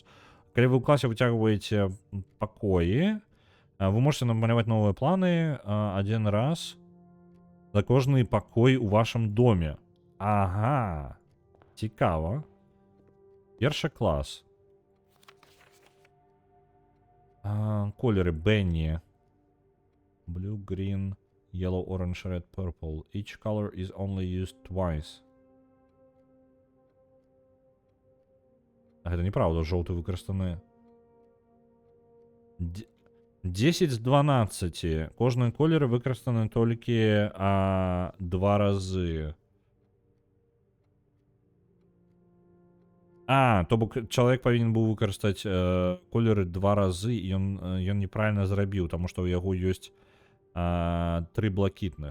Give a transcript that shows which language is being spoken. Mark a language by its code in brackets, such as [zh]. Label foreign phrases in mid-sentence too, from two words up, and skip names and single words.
[be] Калі вы ў класе выцягваеце пакоі, вы можете намаляваць новыя планы один раз за кожны пакой у вашым доме. Ага. Цікава. Першы клас. Колеры Бенні. [en] Blue, green, yellow, orange, red, purple. Each color is only used twice. [be] Гэта неправда, жоўты выкарыстаны. 10 з 12. Кожны колеры выкарыстаны толькі 2 разы. То бок чалавек павінен быў выкарыстаць колеры 2 разы, і ён неправільна зрабіў, таму што ў яго ёсць 3 блакітных.